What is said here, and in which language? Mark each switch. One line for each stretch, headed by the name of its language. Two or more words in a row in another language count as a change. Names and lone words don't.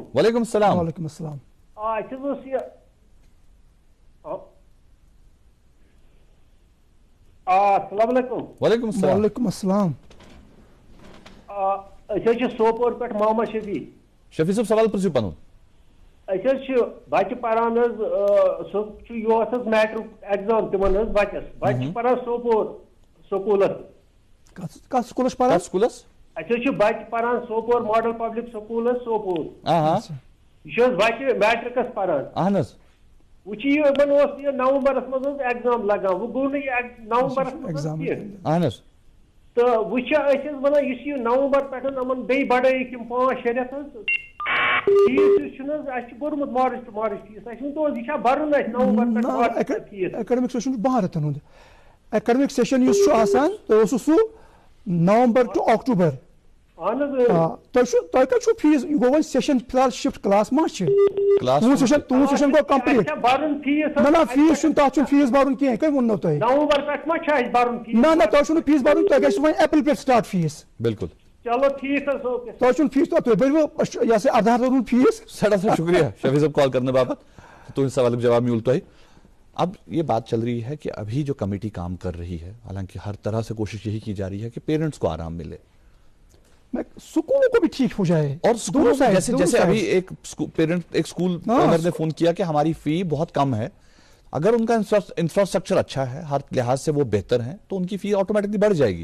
Arabic: وعلیکم السلام. وعلیکم السلام. السلام علیکم. وعلیکم السلام. وعلیکم السلام.
Kashmiri: سوپور پہ محمد شفیع. شفیع صاحب سوال پرسو پنن. بچہ پران
English: matric exam
Kashmiri: تمن بچس پران سوپور سکولس کتھ سکولس پران سکولس اچھا بچہ پران سوپور ماڈل پبلک سکول سوپور یہ بچہ میٹرکس پران اہن حظ وہ نومبرس مز ایگزام لگان وہ گو نومبرس مز اہن حظ تو وہ ونان یہ نومبر پہ بی بڑھائک 5-6 رٮ۪تھ فیس گوٚمُت مارچ فیس یہ برن نومبر فیس
English: academic session
Kashmiri: 12 رٮ۪تن ہُنٛد
English: academic session
Kashmiri: یُس آسان تۄہہِ اوسوٕ سُہ نومبر ٹو اکٹوبر اہن تۄہہِ کتہِ چھُو فیس یہِ گوٚو وۄنۍ سیشن فی الحال
English: shift class
Kashmiri: ما چھِ تُہُنٛد سیشن گوٚو کمپلیٖٹ برن فیس نہ فیس چھُنہٕ تتھ چھُنہٕ فیس برُن کینٛہہ کٔمۍ ووٚننو تۄہہِ نومبر پٮ۪ٹھ ما چھُ اَسہِ برُن فیس نہ تۄہہِ چھُو نہٕ فیس برُن تۄہہِ گژھِ وۄنۍ اپریل پٮ۪ٹھ سٹارٹ فیس بالکل چلو ٹھیک حظ اوکے تۄہہِ چھُنہٕ فیس تُہۍ بٔرِو یہِ سا 18 رٮ۪تُن فیس سٮ۪ٹھاہ شُکریہ شفیع صٲب کال کرنے باپت تُہنٛدِ سوالُک جواب میوٗل تۄہہِ
Urdu: اب یہ بات چل رہی ہے کہ ابھی جو کمیٹی کام کر رہی ہے حالانکہ ہر طرح سے کوشش یہی کی جا رہی ہے کہ پیرنٹس کو آرام ملے اسکولوں کو بھی ٹھیک ہو جائے اور جیسے ابھی ایک اسکول اونر نے فون کیا کہ ہماری فی بہت کم ہے اگر ان کا انفراسٹرکچر اچھا ہے ہر لحاظ سے وہ بہتر ہیں تو ان کی فی آٹومیٹکلی بڑھ جائے گی